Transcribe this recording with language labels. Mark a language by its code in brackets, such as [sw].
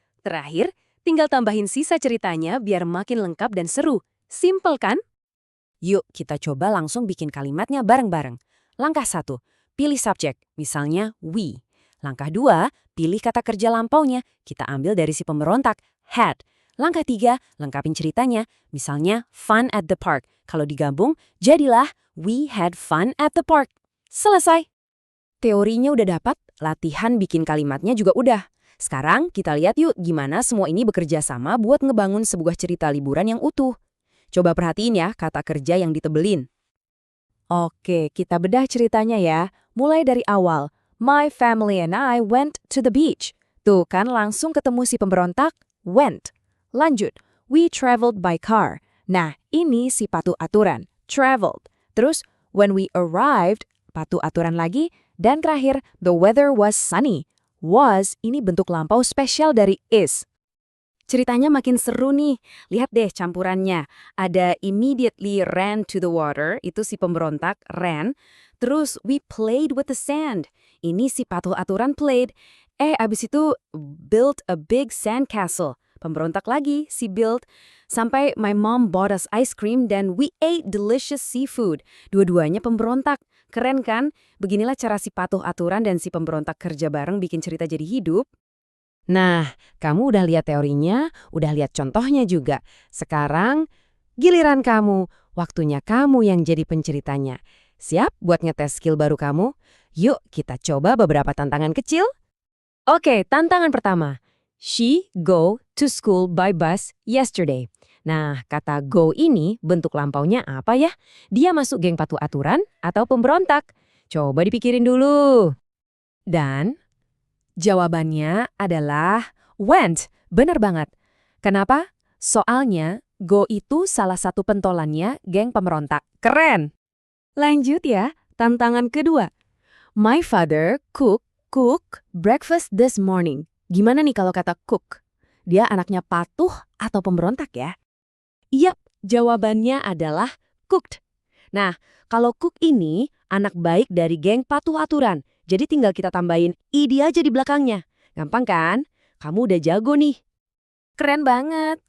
[id] Terakhir, tinggal tambahin sisa ceritanya biar makin lengkap dan seru. Simple kan? Yuk kita coba langsung bikin kalimatnya bareng-bareng. Langkah 1, pilih subjek, misalnya we. Langkah 2, pilih kata kerja lampaunya, kita ambil dari si pemberontak, had. Langkah 3, lengkapin ceritanya, misalnya [en] fun at the park. [id] Kalau digabung, jadilah [en] we had fun at the park. [id] Selesai. Teorinya udah dapat, latihan bikin kalimatnya juga udah. Sekarang kita lihat yuk gimana semua ini bekerja sama buat ngebangun sebuah cerita liburan yang utuh. Coba perhatiin ya kata kerja yang ditebelin. Oke, kita bedah ceritanya ya. Mulai dari awal. [en] My family and I went to the beach. [id] Tuh kan langsung ketemu si pemberontak, [en] went. [id] Lanjut, [en] we traveled by car. [id] Nah, ini si patuh aturan, traveled. [en] Terus, when we arrived, [id] patuh aturan lagi. Dan terakhir, [en] the weather was sunny. [id] Was, ini bentuk lampau spesial dari is. Ceritanya makin seru nih. Lihat deh campurannya. Ada [en] immediately ran to the water, [id] itu si pemberontak, ran. [en] Terus we played with the sand. [id] Ini si patuh aturan [en] played. [id] Abis itu [en] built a big sand castle. [id] Pemberontak lagi, [en] si Bill. Sampai my mom bought us ice cream dan we ate delicious seafood. [id] Dua-duanya pemberontak. Keren kan? Beginilah cara si patuh aturan dan si pemberontak kerja bareng bikin cerita jadi hidup. Nah, kamu udah lihat teorinya, udah lihat contohnya juga. Sekarang, giliran kamu. Waktunya kamu yang jadi penceritanya. Siap buat ngetes skill baru kamu? Yuk, kita coba beberapa tantangan kecil. Oke, tantangan pertama. [en] She go to school by bus yesterday. [id] Nah, kata go ini bentuk lampaunya apa ya? Dia masuk geng patuh aturan atau pemberontak? Coba dipikirin dulu. Dan jawabannya adalah went. Bener banget. Kenapa? Soalnya go itu salah satu pentolannya geng pemberontak. Keren! Lanjut ya, tantangan kedua. [en] My father cook breakfast this morning. [id] Gimana nih kalau kata cook? Dia anaknya patuh atau pemberontak ya? Yap, jawabannya adalah cooked. Nah, kalau cook ini anak baik dari geng patuh aturan. Jadi tinggal kita tambahin id aja di belakangnya. Gampang kan? Kamu udah jago nih. Keren banget.